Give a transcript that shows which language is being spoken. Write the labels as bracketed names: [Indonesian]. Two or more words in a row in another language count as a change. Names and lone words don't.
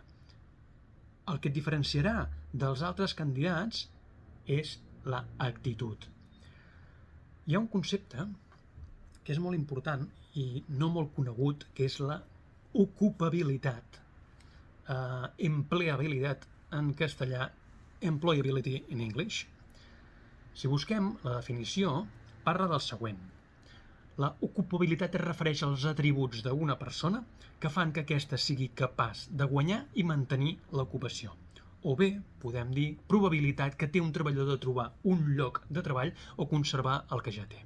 [Catalan] El que et diferenciarà dels altres candidats és l'actitud. Hi ha un concepte que és molt important i no molt conegut, que és la ocupabilitat. Empleabilitat en castellà, [English] employability in English. [Catalan] Si busquem la definició, parla del següent. La ocupabilitat es refereix als atributs d'una persona que fan que aquesta sigui capaç de guanyar i mantenir l'ocupació. O bé, podem dir, probabilitat que té un treballador de trobar un lloc de treball o conservar el que ja té.